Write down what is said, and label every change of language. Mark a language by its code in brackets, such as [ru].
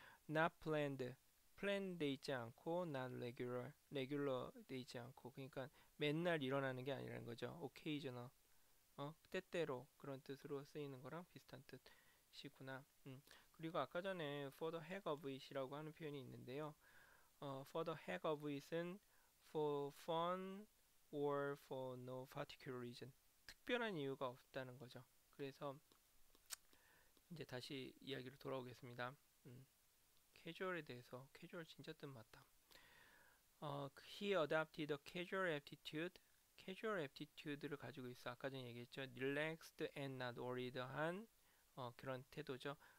[en] not planned, [ko] plan 돼 있지 않고 [en] not regular, [ko] regular 돼 있지 않고 그러니까 맨날 일어나는 게 아니라는 거죠. occasional, 때때로 그런 뜻으로 쓰이는 거랑 비슷한 뜻이구나. 그리고 아까 전에 for the heck of it이라고 하는 표현이 있는데요. [en] for the heck of it은 for fun or for no particular reason. [ko] 특별한 이유가 없다는 거죠. 그래서 이제 다시 이야기로 돌아오겠습니다. 캐주얼에 대해서 캐주얼 진짜 뜻 맞다. [en] He adopted a casual aptitude. [ko] casual aptitude를 가지고 있어. 아까 전에 얘기했죠. [en] relaxed and not worried한 [ko] 그런 태도죠.